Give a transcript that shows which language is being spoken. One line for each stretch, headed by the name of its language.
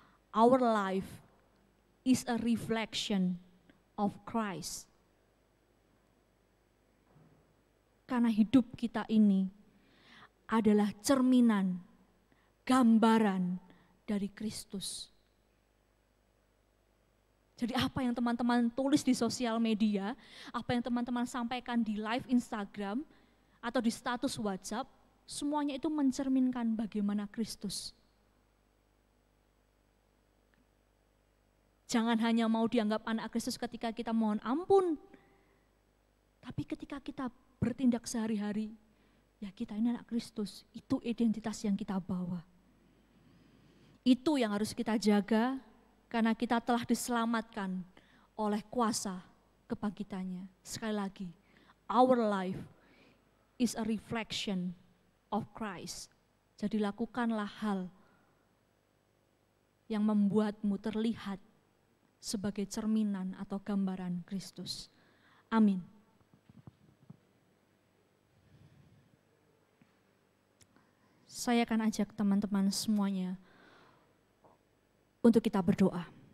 English: Our life is a reflection of Christ.
Indonesian: Karena hidup kita ini adalah cerminan, gambaran dari Kristus. Jadi apa yang teman-teman tulis di sosial media, apa yang teman-teman sampaikan di live Instagram, atau di status WhatsApp, semuanya itu mencerminkan bagaimana Kristus. Jangan hanya mau dianggap anak Kristus ketika kita mohon ampun, tapi ketika kita bertindak sehari-hari, ya kita ini anak Kristus, itu identitas yang kita bawa. Itu yang harus kita jaga, karena kita telah diselamatkan oleh kuasa kebangkitannya. Sekali lagi,
English: our life is a reflection of Christ.
Indonesian: Jadi lakukanlah hal yang membuatmu terlihat sebagai cerminan atau gambaran Kristus. Amin. Saya akan ajak teman-teman semuanya untuk kita berdoa.